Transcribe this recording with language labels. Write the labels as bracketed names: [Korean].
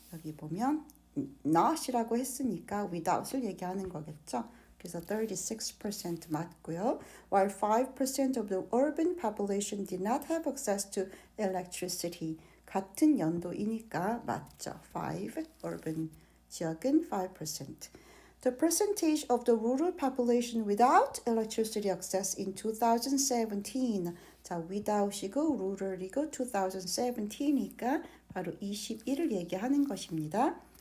[Korean] 여기 보면 not이라고 했으니까 without을 얘기하는 거겠죠. 그래서 36% 맞고요. [English] While 5% of the urban population did not have access to electricity. [Korean] 같은 연도이니까 맞죠. 5, urban 지역은 5%. [English] The percentage of the rural population without electricity access in 2017. [Korean] 자, without이고 rural이고 2017이니까 바로 21을 얘기하는 것입니다.